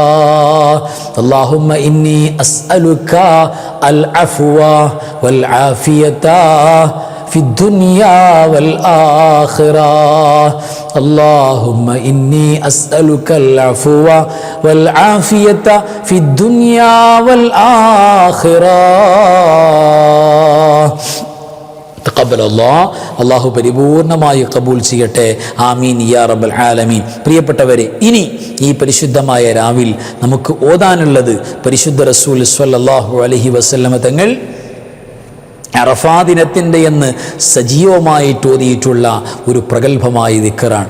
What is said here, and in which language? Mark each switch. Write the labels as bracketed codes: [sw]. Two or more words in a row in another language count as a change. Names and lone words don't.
[ar] اللهم إني أسألك العفو والعافية في الدنيا والآخرة. اللهم إني أسألك العفو والعافية في الدنيا والآخرة. [ml] അല്ലാഹു പരിപൂർണമായി കബൂൽ ചെയ്യട്ടെ. [ar] آمين يا رب العالمين. [ml] പ്രിയപ്പെട്ടവരെ, ഇനി ഈ പരിശുദ്ധമായ രാവിൽ നമുക്ക് ഓതാനുള്ളത് പരിശുദ്ധ റസൂൽ [ar] صلى الله عليه وسلم [ml] തങ്ങൾ അറഫാ ദിനത്തിൻ്റെ എന്ന് സജീവമായിട്ട് ഓതിയിട്ടുള്ള ഒരു പ്രഗത്ഭമായ ദിക്റാണ്.